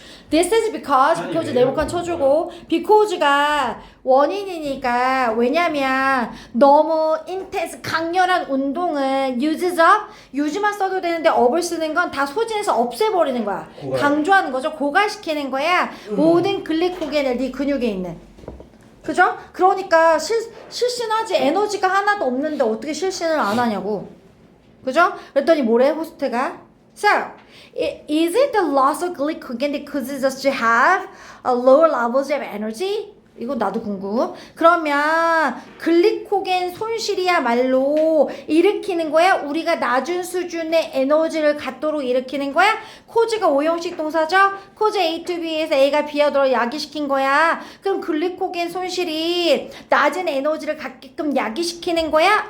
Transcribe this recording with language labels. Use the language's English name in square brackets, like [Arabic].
[English] This is because [Korean] 네모칸 쳐주고 because가 원인이니까 왜냐면 너무 intense 강렬한 운동은 [English] uses up [Korean] use만 써도 되는데 up을 쓰는 건 다 소진해서 없애버리는 거야. 고갈. 강조하는 거죠. 고갈시키는 거야. 모든 글리코겐을 네 근육에 있는. 그죠? 그러니까 실신하지 에너지가 하나도 없는데 어떻게 실신을 안 하냐고. 그죠? 그랬더니 뭐래 호스트가? [English] So, is it the loss of glycogen that causes us to have a lower levels of energy? [Korean] 이거 나도 궁금. 그러면 글리코겐 손실이야말로 일으키는 거야? 우리가 낮은 수준의 에너지를 갖도록 일으키는 거야? 코즈가 오형식 동사죠? 코즈 A to B에서 A가 B하도록 야기시킨 거야. 그럼 글리코겐 손실이 낮은 에너지를 갖게끔 야기시키는 거야?